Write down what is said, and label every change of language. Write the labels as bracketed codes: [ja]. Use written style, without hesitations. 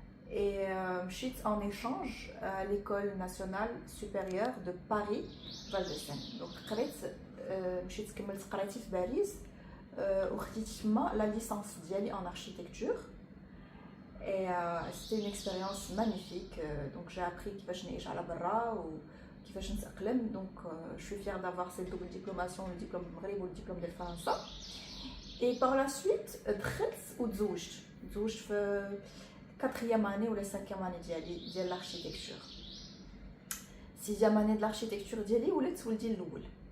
[fr] Et j'étais en échange à l'école nationale supérieure de Paris, Val de Seine. Donc j'étais [ar] قريت في باريس وخديت [fr] la licence d'IALI en architecture. Et c'était une expérience magnifique. Donc j'ai appris [ar] كيفاش نعيش على برا وكيفاش نتأقلم. [fr] Donc je suis fière d'avoir cette double diplomation, le diplôme du Maghreb ou le diplôme de France. Et par la suite [ar] دخلت وتزوجت في [fr] 4e année ou la 5e année ديال l'architecture. 6e année de l'architecture [ar] ديالي ولات ولدي الاول.